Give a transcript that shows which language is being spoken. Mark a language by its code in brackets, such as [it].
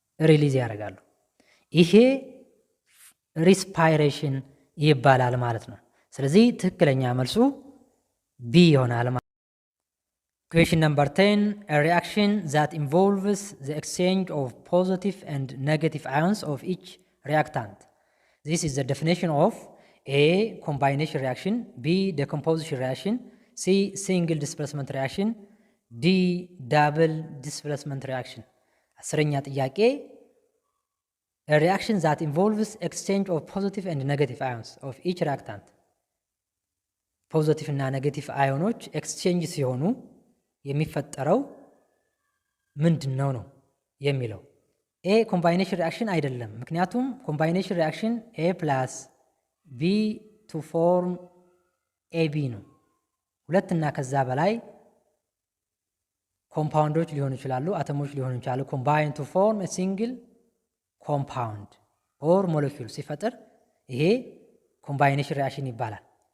[am] ሪሊዝ ያደርጋሉ። ይሄ ሪስፓይሬሽን ይባላል ማለት ነው። [en] ስለዚህ ትክክለኛ መልሱ ቢ ይሆናል ማለት ነው። Question number 10, a reaction that involves the exchange of positive and negative ions of each reactant. This is the definition of A. Combination reaction, B. Decomposition reaction, C. Single displacement reaction, D. Double displacement reaction. [am] አስረኛ ጥያቄ [en] a reaction that involves exchange of positive and negative ions of each reactant. [am] ፖዚቲቭ እና ኔጌቲቭ አዮኖች ኤክስቼንጅ ሲሆኑ የሚፈጠረው ምንድነው ነው የሚለው። ኤ ኮምባይኔሽን ሪአክሽን አይደለም። ምክንያቱም ኮምባይኔሽን ሪአክሽን [en] ኤ ፕላስ ቢ ቱ ፎርም ኤቢ [am] ነው። ሁለት እና ከዛ በላይ ኮምፓውንዶች ሊሆኑ ይችላሉ፣ አተሞች ሊሆኑ ይችላሉ። [en] ኮምባይን ቱ ፎርም ሲንግል ኮምፓውንድ ኦር ሞለኪውል [am] ሲፈጥር ይሄ ኮምባይኔሽን ሪአክሽን ይባላል።